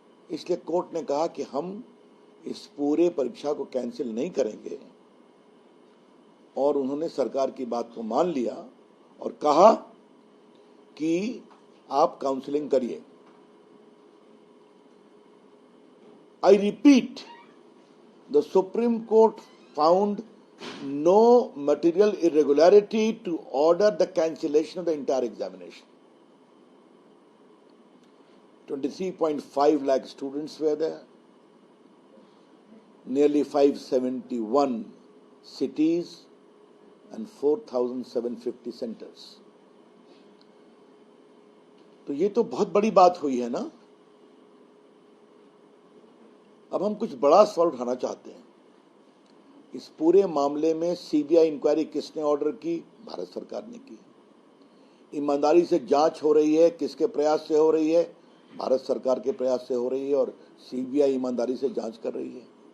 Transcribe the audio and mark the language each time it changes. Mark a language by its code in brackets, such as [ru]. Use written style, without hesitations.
[hi] इसलिए कोर्ट ने कहा कि हम इस पूरे परीक्षा को कैंसिल नहीं करेंगे और उन्होंने सरकार की बात को मान लिया और कहा कि आप काउंसलिंग करिए। [en] I repeat, the Supreme Court found no material irregularity to order the cancellation of the entire examination. 23.5 lakh students were there, nearly 571 cities and 4,750 centers. [hi] तो ये तो बहुत बड़ी बात हुई है ना। अब हम कुछ बड़ा सवाल उठाना चाहते हैं। इस पूरे मामले में सीबीआई इंक्वायरी किसने ऑर्डर की? भारत सरकार ने की। ईमानदारी से जांच हो रही है, किसके प्रयास से हो रही है? भारत सरकार के प्रयास से हो रही है और सीबीआई ईमानदारी से जांच कर रही है।